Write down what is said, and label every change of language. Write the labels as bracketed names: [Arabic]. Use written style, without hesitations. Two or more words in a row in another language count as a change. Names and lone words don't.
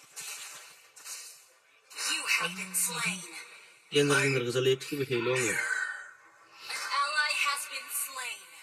[English] You have been slain. [Bodo] जेनरेल गोजालै थैबाय थायोल' आङो [English] An ally has been slain.